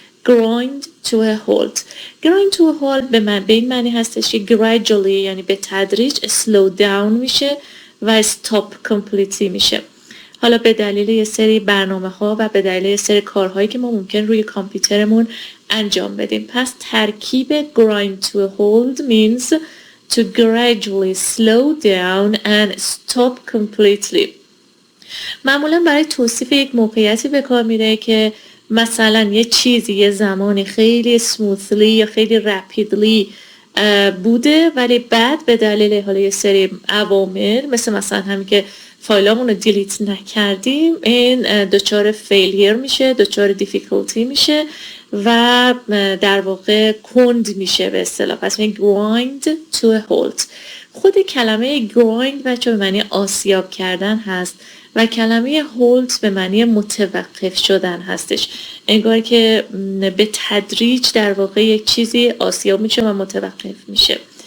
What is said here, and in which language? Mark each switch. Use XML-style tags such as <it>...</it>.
<en>grind to a halt. grind to a halt</en> <fa>به این معنی هستش که</fa> <en>gradually یعنی به تدریج slow down میشه و stop completely میشه.</en> <fa>حالا به دلیل یه سری برنامه ها و به دلیل یه سری کارهایی که ما ممکن روی کامپیوترمون انجام بدیم.</fa> <en>پس ترکیب grind to a halt means to gradually slow down and stop completely.</en> <fa>معمولا برای توصیف یک موقعیتی به کار میره که مثلا یه چیزی یه زمانی خیلی smoothly یا خیلی rapidly بوده ولی بعد به دلیل حالا یه سری عوامل مثلا همین که فایلامون رو دیلیت نکردیم این دچار فیلیر میشه، دچار دیفیکولتی میشه و در واقع کند میشه به اصطلاح.</fa> <en>پس میگه grind to a halt.</en> <fa>خود کلمه grind بچه به معنی آسیاب کردن هست و کلمه halt به معنی متوقف شدن هستش. انگار که به تدریج در واقع یک چیزی آسیاب میشه و متوقف میشه.</fa>